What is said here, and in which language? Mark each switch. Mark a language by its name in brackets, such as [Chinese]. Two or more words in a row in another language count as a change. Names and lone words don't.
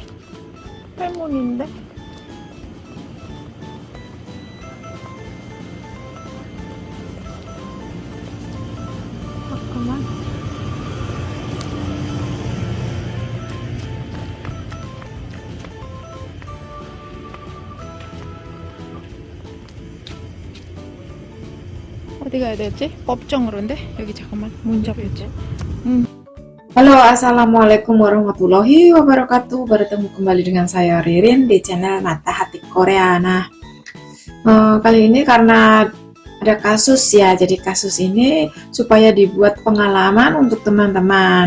[Korean] 할머니인데? 잠깐만. 어디 가야 되지? 법정으로인데? 여기 잠깐만 문 잡혔지? [Arabic] Halo, السلام عليكم ورحمة الله وبركاته. [Indonesian] Bertemu kembali dengan saya Ririn di channel Mata Hati Korea. Nah, kali ini karena ada kasus ya, jadi kasus ini supaya dibuat pengalaman untuk teman-teman.